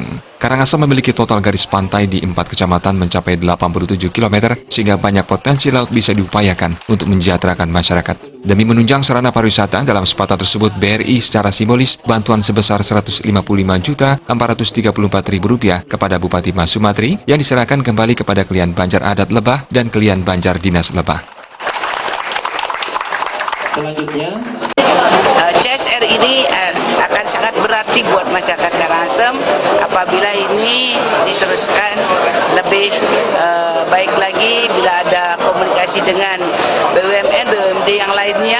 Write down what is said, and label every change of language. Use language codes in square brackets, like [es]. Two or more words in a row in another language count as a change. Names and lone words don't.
[id] Karangasem memiliki total garis pantai di 4 kecamatan mencapai 87 km, sehingga banyak potensi laut bisa diupayakan untuk mensejahterakan masyarakat. Demi menunjang sarana pariwisata, dalam sepatah tersebut BRI secara simbolis bantuan sebesar Rp155.434.000 kepada Bupati Masumatri yang diserahkan kembali kepada Kelian Banjar Adat Lebah dan Kelian Banjar Dinas Lebah. Selanjutnya, CSR ini akan sangat berarti buat masyarakat Karangasem apabila ini diteruskan lebih baik lagi bila ada komunikasi dengan BUMN, BUMD yang lainnya.